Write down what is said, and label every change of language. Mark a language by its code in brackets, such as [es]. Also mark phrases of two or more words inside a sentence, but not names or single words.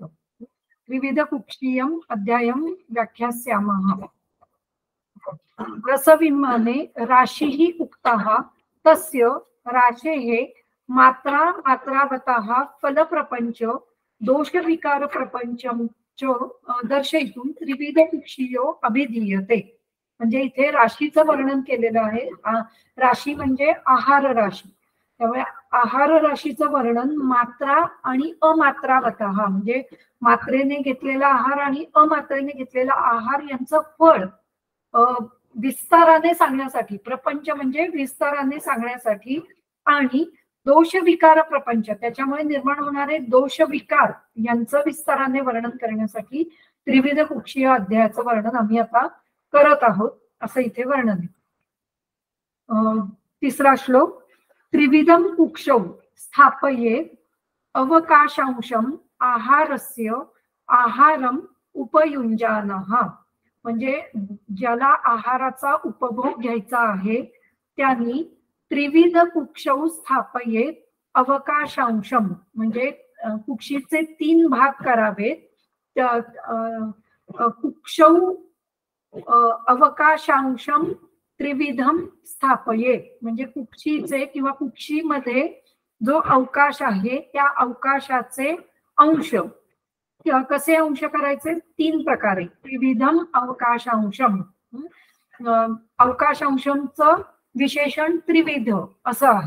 [sa] विविध कुक्षीयम अध्यायम व्याख्यास्यामः. रसविमाने राशिः उक्तः तस्य राशेः मात्रा मात्रावतः फलप्रपंच दोषविकार प्रपंचम च दर्शयितुं त्रिविध कुक्षीयो अभिधीयते. [mr] म्हणजे इथे राशीचं वर्णन केलेलं आहे. राशी म्हणजे आहार राशी. त्यामुळे आहार राशीचं वर्णन मात्रा आणि अमात्रावतः, म्हणजे मात्रेने घेतलेला आहार आणि अमात्रेने घेतलेला आहार यांचं फळ विस्ताराने सांगण्यासाठी, प्रपंच म्हणजे विस्ताराने सांगण्यासाठी, आणि दोष विकार प्रपंच त्याच्यामुळे निर्माण होणारे दोष विकार यांचं विस्ताराने वर्णन करण्यासाठी त्रिविध कुक्षी या अध्यायाचं वर्णन आम्ही आता करत आहोत, असं इथे वर्णन आहे. तिसरा श्लोक. [sa] त्रिविधम कुक्षौ स्थापयेत अवकाशांशम आहारस्य आहारम उपयुञ्जानः. [mr] म्हणजे ज्याला आहाराचा उपभोग घ्यायचा आहे त्यांनी [sa] त्रिविध कुक्षौ स्थापयेत अवकाशांशम, [mr] म्हणजे कुक्षीचे 3 भाग करावेत. [sa] कुक्षौ अवकाशांशम त्रिविधम स्थापयेत, [mr] म्हणजे कुक्षीचे किंवा कुक्षीमध्ये जो अवकाश आहे त्या अवकाशाचे अंश, कसे अंश करायचे? 3 प्रकारे. [sa] त्रिविधम अवकाशांशम. [mr] अवकाशांशमचं विशेषण त्रिविध असं आहे.